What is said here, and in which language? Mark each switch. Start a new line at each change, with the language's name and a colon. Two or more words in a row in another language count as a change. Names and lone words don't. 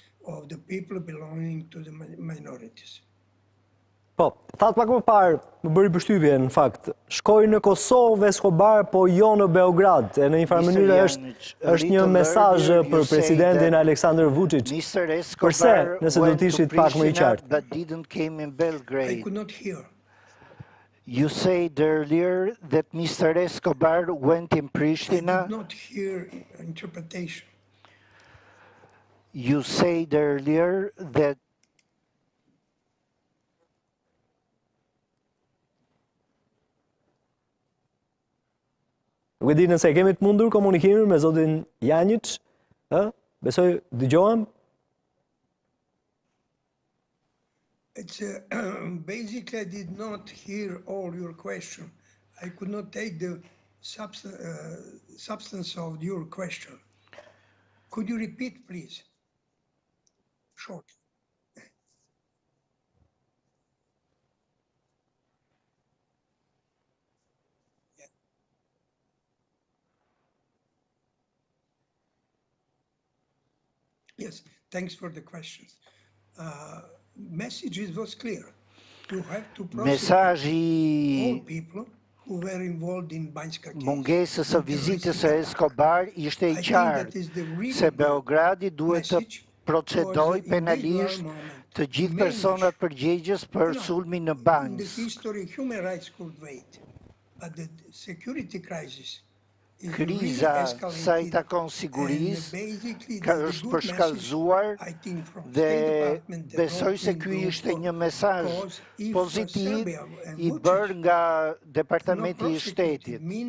Albanian: Po, thatë pak më parë, më bëri përshtypje në fakt, shkoj në Kosovë Escobar, po jo në Beograd, e në një farë mënyrë është një mesazh për presidentin Aleksandar Vučić. Përse, nëse do të ishit pak më i qartë?
English: I could not hear. You said earlier that Mr. Escobar went in Pristina. I did not hear interpretation. You said earlier that
Albanian: Nuk e di nëse kemi të mundur komunikimin me zotin Janjic, besoj dëgjohem.
English: Basically, I did not hear all your question. I could not take the substance of your question. Could you repeat, please? Short. Yes, thanks for the questions. Message was clear. You have to prosecute all people who were involved in Banjska case.
Albanian: Mungesës së vizitës së Escobar ishte i qartë se Beogradi duhet të procedojë penalisht të gjithë personat përgjegjës për sulmin në Banjsk. Kriza sa i takon sigurisë ka është përshkallëzuar dhe besoj se ky ishte një mesazh pozitiv i bërë nga Departamenti i Shtetit.